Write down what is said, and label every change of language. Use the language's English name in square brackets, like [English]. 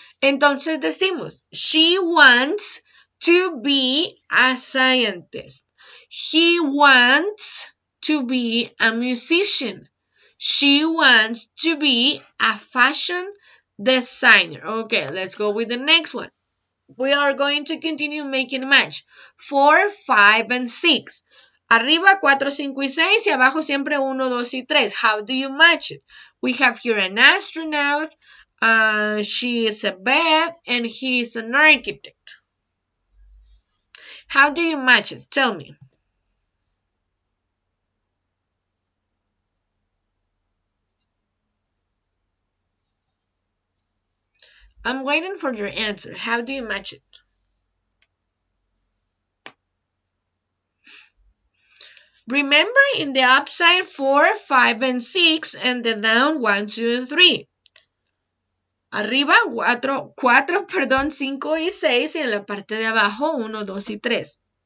[Spanish] Entonces decimos, [English] she wants to be a scientist. He wants to be a musician. She wants to be a fashion designer. Okay, let's go with the next one. We are going to continue making a match. 4, 5, and 6. [Spanish] Arriba 4, 5 y 6 y abajo siempre 1, 2 y 3. [English] How do you match it? We have here an astronaut, she is a vet, and he is an architect. How do you match it? Tell me. I'm waiting for your answer. How do you match it? Remember, in the upside 4, 5, and 6, and the down 1, 2, and 3. [Spanish] Arriba 4, perdón, 5 y 6, y en la parte de abajo 1, 2 y 3.